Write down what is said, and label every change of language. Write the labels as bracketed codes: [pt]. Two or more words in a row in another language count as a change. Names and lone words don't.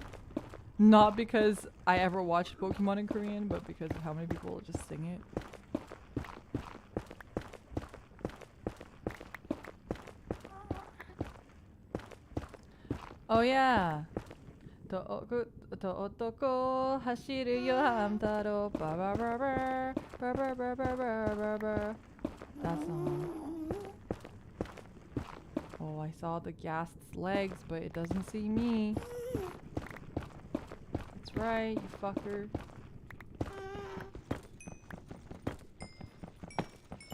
[en] Not because I ever watched Pokemon in Korean, but because of how many people just sing it. Oh yeah. The [ja] otoko hashiru yo hamtaro ba ba ba ba ba ba ba ba ba ba. [en] That song. Oh, I saw the ghast's legs, but it doesn't see me. That's right, you fucker.